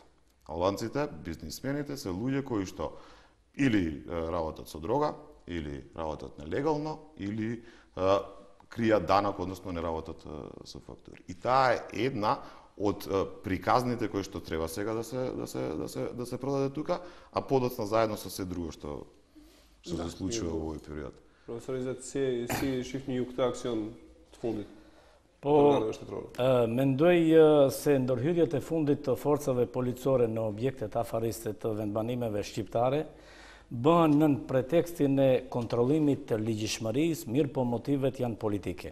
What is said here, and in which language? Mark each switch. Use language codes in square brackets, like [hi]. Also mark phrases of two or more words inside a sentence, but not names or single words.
[mk] Албанците, бизнисмените се луѓе кои што или работат со дрога, или работат нелегално, или кријат данок, односно не работат со фактури. И таа е една од приказните кои што треба сега да се продаде тука, а подоцна заедно со се друго што се случува во овој период. [sq] Profesor Izet, si shihni ju këtë aksion të fundit? Mendoj se ndërhyrjet e fundit të forcave policore në objektet afariste të vendbanimeve shqiptare bëhen nën pretekstin e kontrollimit të ligjshmërisë, mirë po motivet janë politike.